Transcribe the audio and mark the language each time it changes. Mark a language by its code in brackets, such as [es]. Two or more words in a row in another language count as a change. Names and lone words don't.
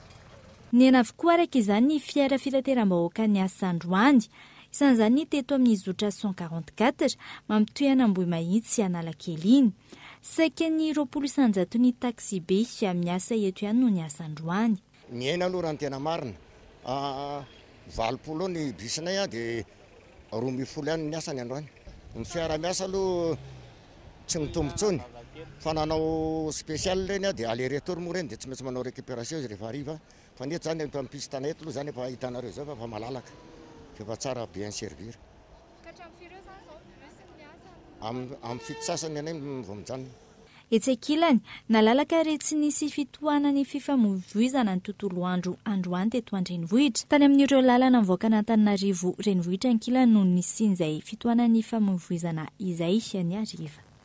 [mg] ny ena avokoa araka izany ny fiara fitateram-bahoaka ny Asandroany isan'izany teto amin'ny zotra 144 mampitohana Ambohimahitsy sy Analakely iny saika ny 20 isanjato ny taxi be miasa eto ihany no ny Asandroany ny ena aloha raha ny tena marina 20 ny bisinay dia 20 ihany ny asany androany ny fiara miasa aloha tsy mitombotsony fa nanao spécial reny dia [fr] aller retour [mg] moa reny dia tsy maintsy manao récupération izy rehefa hariva fa neto zany mpisy tana eto aloha zany efa hitanareo zao fa malalaka fa tsara [fr] bien servir [mg] amin'ny fito sasany anay vao mijanona etsakilany nalalaka re tsy nisy fitohanany fifamoivoizana ny tontolo androany teto an-drenivohitra tany amin'ireo lalana mivoaka an'Antananarivo renivohitra ankilany no nisin'izay fitohanany famoivoizana izay ny ariva